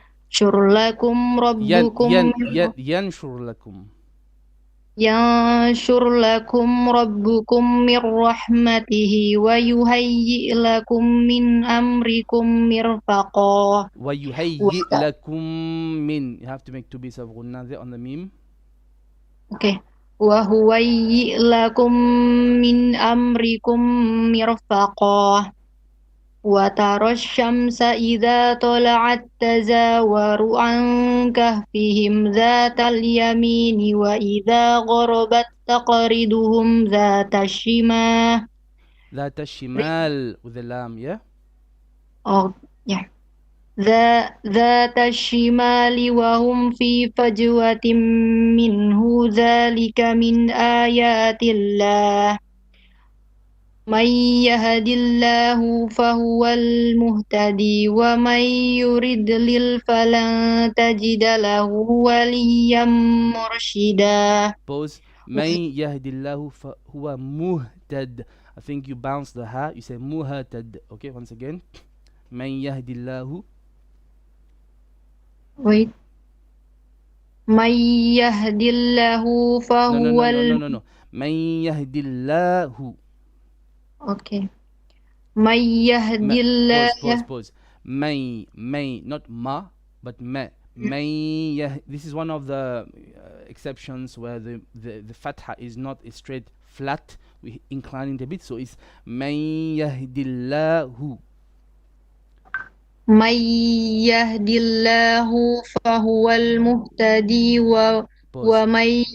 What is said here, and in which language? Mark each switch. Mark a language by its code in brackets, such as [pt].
[ar] ينشر لكم ربكم ينشر لكم. ينشر لكم ربكم من رحمته ويهيئ لكم من أمركم مرفقا. ويهيئ لكم من. [en] You have to make two bits of غنة there on the meme. [ar] Okay. وهيئ لكم من أمركم مرفقا. وترى الشمس إذا طلعت تزاور عن كهفهم ذات اليمين وإذا غربت تقرضهم ذات الشمال. ذات الشمال [en] with the lam, yeah? Oh, yeah. [ar] ذات الشمال وهم في فجوة منه ذلك من آيات الله. من يهد الله فهو المهتدي ومن يضلل فلن تجد له وليا مرشدا. Pause. من يهد الله فهو مهتد. [en] I think you bounce the ha, you say muhtad. Okay, once again. [ar] من يهد الله. Wait. من يهد الله فهو No. من يهد الله. Okay. من يهد الله. [en] Pause. May, not ma, but me. This is one of the exceptions where the fatha is not a straight flat. We incline it a bit, so it's [ar] من يهد الله. من يهد الله فهو المهتدي ومن.